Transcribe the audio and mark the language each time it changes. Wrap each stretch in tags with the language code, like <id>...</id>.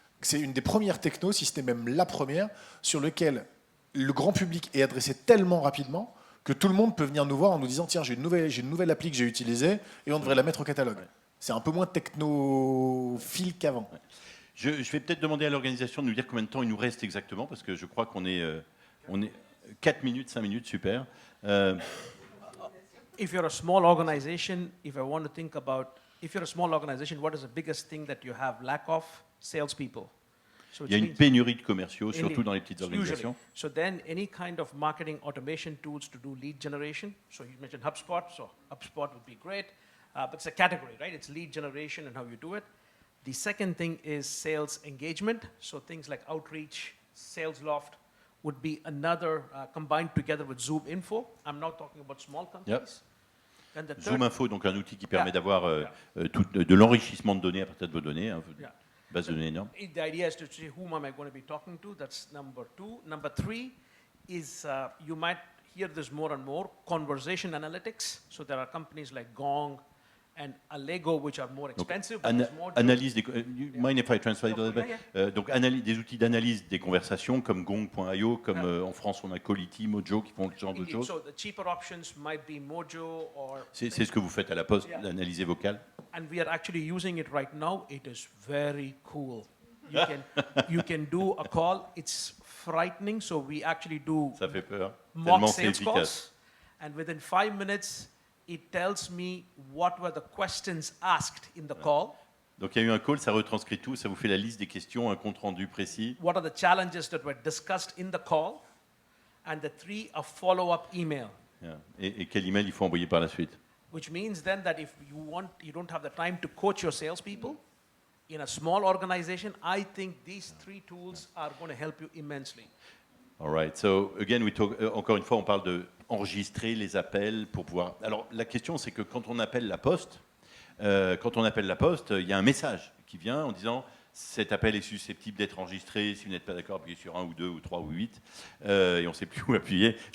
<fr>Que c'est une des premières technos, si ce n'est même la première, sur lequel le grand public est adressé tellement rapidement que tout le monde peut venir nous voir en nous disant tiens, j'ai une nouvelle appli que j'ai utilisée et on devrait la mettre au catalogue. Ouais. C'est un peu moins technophile qu'avant. Ouais. Je vais peut-être demander à l'organisation de nous dire combien de temps il nous reste exactement, parce que je crois qu'on est 4 minutes, 5 minutes, super.</fr> <en>If you're a small organization, if I want to think about, if you're a small organization, what is the biggest thing that you have lack of? Salespeople. So</en> <fr>il y a une pénurie de commerciaux, surtout dans les petites organisations.</fr> <en>So then any kind of marketing automation tools to do lead generation. So you mentioned HubSpot, so HubSpot would be great. But it's a category, right? It's lead generation and how you do it. The second thing is sales engagement. So things like Outreach, SalesLoft would be another combined together with Zoom Info. I'm now talking about small companies. Yep.</en> <fr>Zoom Info, donc un outil qui permet d'avoir de l'enrichissement de données à partir de vos données. Hein. Base de données énorme.</fr> <en>The idea is to see whom am I going to be talking to. That's number 2. Number 3 is you might hear this more and more, conversation analytics. So there are companies like Gong and Allego which are more expensive.</en> <fr>Donc, analyse des,</fr> <en>mind if I translate a little bit?</en> <fr>Donc des outils d'analyse des conversations comme Gong.io, comme en France on a Colity, Mojo qui font ce genre de choses.</fr> <en>So the cheaper options might be Mojo or.</en> <fr>C'est ce que vous faites à la Poste, l'analyse vocale.</fr> <en>And we are actually using it right now. It is very cool. You can do a call. It's frightening. So we actually do</en> <fr>Ça fait peur.</fr> <en>mock sales calls, and within 5 minutes, it tells me what were the questions asked in the call.</en> <fr>Donc il y a eu un call, ça retranscrit tout, ça vous fait la liste des questions, un compte rendu précis.</fr> <en>What are the challenges that were discussed in the call, and the 3 a follow-up email. Yeah.</en> <fr>Et quel email il faut envoyer par la suite?</fr> <en>Which means then that if you don't have the time to coach your salespeople in a small organization, I think these 3 tools are going to help you immensely. All right. So again, we talk.</en> <fr>Encore une fois, on parle de enregistrer les appels pour pouvoir. Alors la question, c'est que quand on appelle la Poste, il y a un message qui vient en disant cet appel est susceptible d'être enregistré. Si vous n'êtes pas d'accord, appuyez sur 1 ou 2 ou 3 ou 8. Et on ne sait plus où appuyer.</fr>